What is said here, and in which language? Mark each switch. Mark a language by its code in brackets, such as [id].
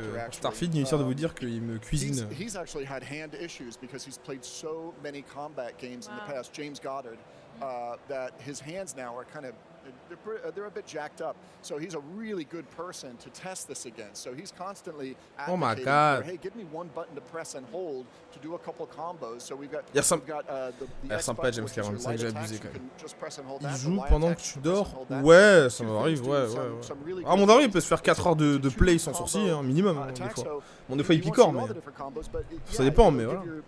[fr] Starfield, inutile de vous dire qu'il me cuisine. [en] He's actually had hand issues because he's played so many combat games in the past. James Goddard, that his hands now are kind of they're a bit jacked up. So he's a really good person to test this against. So he's constantly advocating for, hey, give me one button to press and hold to do a couple combos. So we've got [fr] il ressemble pas à James Cameron, c'est vrai que j'ai abusé quand même. Il joue pendant que tu dors. Ouais, ça m'arrive, ouais. Ah, mon daron il peut se faire 4 heures de play sans sourcil, hein, minimum, hein, des fois. Bon, des fois il picore, mais ça dépend, mais voilà.